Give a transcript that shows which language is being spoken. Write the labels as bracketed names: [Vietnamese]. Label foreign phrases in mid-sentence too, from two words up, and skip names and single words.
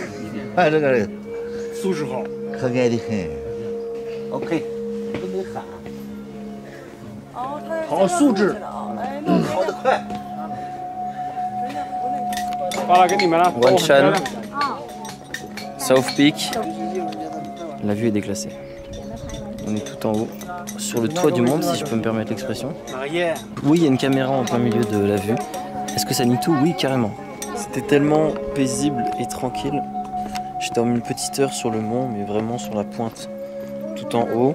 [Chinese] 哎，这个人素质好，可爱的很。OK， 都没喊。好素质，跑得快。发了给你们了。 [French] Wanshan, South Peak. La vue est déclassée. On est tout en haut, sur le toit du monde, si je peux me permettre l'expression. Oui, il y a une caméra en plein milieu de la vue. Est-ce que ça nie tout? Oui, carrément. C'était tellement paisible et tranquille. J'ai dormi une petite heure sur le mont, mais vraiment sur la pointe, tout en haut.